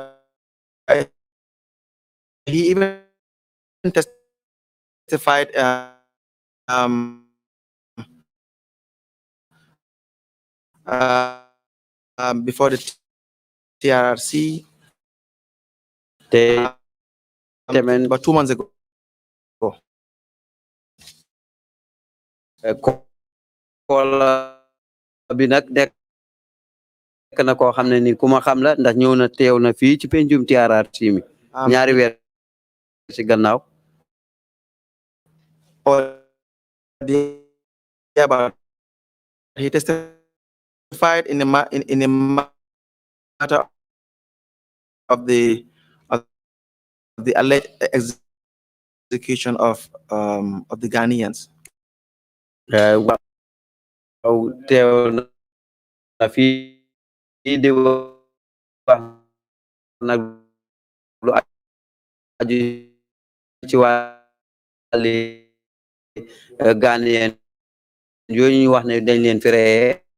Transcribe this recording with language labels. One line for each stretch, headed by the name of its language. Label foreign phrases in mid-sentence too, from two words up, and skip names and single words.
English: he even testified um, before the TRC te temen about 2 months ago.
Wolof: call bi nag nekk na koo xam ne ni ku ma xam la ndax ñëw na teew na fii ci pencum TRRC mi ñaari weer ci gannaaw
English: Or about he testified in the matter of the alleged execution of the Ghanaians.
Wolof: waaw teew na fii di wax nag lu aju ci wàlli Ghanaian yooyu ñu wax ne dañ leen fi reye